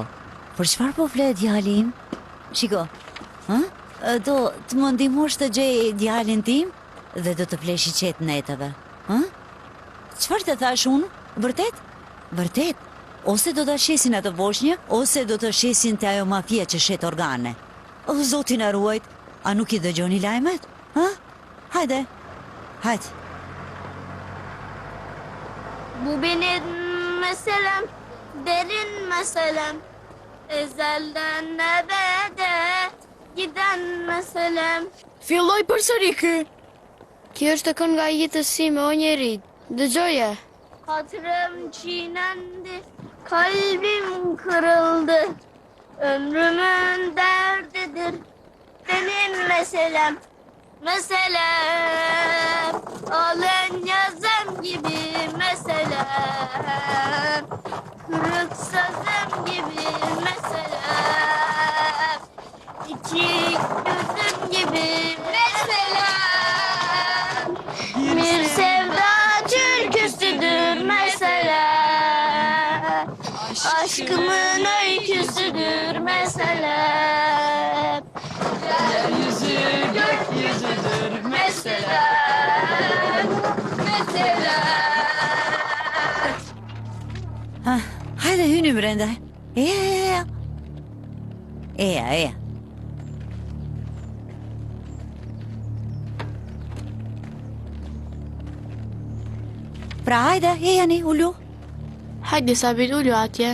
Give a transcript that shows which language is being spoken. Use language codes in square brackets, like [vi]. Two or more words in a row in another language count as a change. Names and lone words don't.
[sq] Për çfarë po flet djali im? Shiko, do të më ndihmosh të gjej djalin tim dhe do të flesh i qetë netave. Çfarë të thash unë? Vërtet? Vërtet? Ose do të shesin atë voshnjë, ose do të shesin të ajo mafia që shet organe. O, Zoti na ruajt, a nuk i dëgjoni lajmet? Hajde, hajde. [tr] Bu benim meselem, derin meselem. Ezelden ebede giden meselem. [sq] Filloj përsëri ky. Kjo është kënga e jetës sime, o njeri. Dëgjoje. [tr] Hatırım çiğnendi, kalbim kırıldı. Ömrümün derdidir benim meselem. Meselem, alın yazım gibi meselem. Kırık sözüm gibi meselem. İki gözüm gibi meselem. Bir sevda türküsüdür meselem. Aşkımın öyküsüdür meselem. Yeryüzü gökyüzüdür meselem. Meselem. [sq] Hajde hyni brenda. Eja. Pra hajde, ejani, ullu. Hajde Sabit, ullu atje.